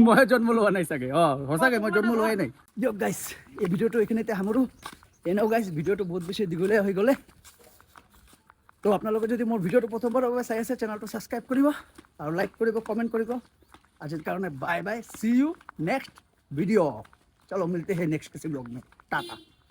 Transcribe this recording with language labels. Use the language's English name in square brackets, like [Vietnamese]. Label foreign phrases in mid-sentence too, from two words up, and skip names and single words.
[Assamese] মই জন্ম লোৱা নাই চাগে। সঁচাকে মই জন্ম লোৱাই নাই। দিয়ক গাইছ, এই ভিডিঅ'টো এইখিনিতে সামৰোঁ। এনেও গাইছ, ভিডিঅ'টো বহুত বেছি দীঘলীয়া হৈ গ'লে। তো আপোনালোকে যদি মোৰ ভিডিঅ'টো প্ৰথমবাৰৰ বাবে চাই আছে, চেনেলটো ছাবস্ক্ৰাইব কৰিব আৰু লাইক কৰিব, কমেণ্ট কৰিব। আজিৰ কাৰণে [English] bye bye, see you next video. [Hindi] चलो मिलते हैं नेक्स्ट किसी ब्लॉग में। टाटा।